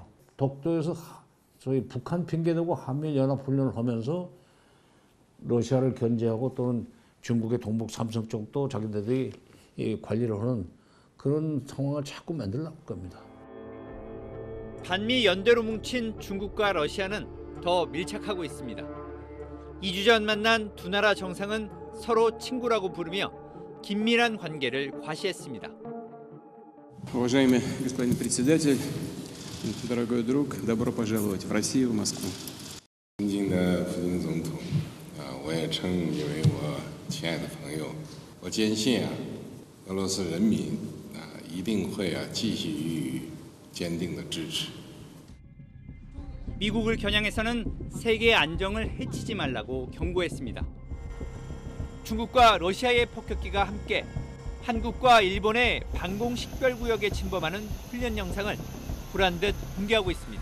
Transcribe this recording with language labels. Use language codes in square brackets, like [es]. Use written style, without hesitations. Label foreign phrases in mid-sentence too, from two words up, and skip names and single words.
[ko] 독도에서 저희 북한 핑계대고 한미연합훈련을 하면서 러시아를 견제하고 또는 중국의 동북 삼성 쪽도 자기들이 관리를 하는 그런 상황을 자꾸 만들려고 할 겁니다. 반미 연대로 뭉친 중국과 러시아는 더 밀착하고 있습니다. 2주 전 만난 두 나라 정상은 서로 친구라고 부르며 긴밀한 관계를 과시했습니다. [ru] Уважаемый господин председатель, дорогой друг, добро пожаловать в Россию, в Москву. [zh] 尊敬的普京总统，我也称你为我亲爱的朋友。我坚信俄罗斯人民一定会继续予以坚定的支持。 [ko] 미국을 겨냥해서는 세계 안정을 해치지 말라고 경고했습니다. 중국과 러시아의 폭격기가 함께 한국과 일본의 방공 식별구역에 침범하는 훈련 영상을 보란듯 공개하고 있습니다.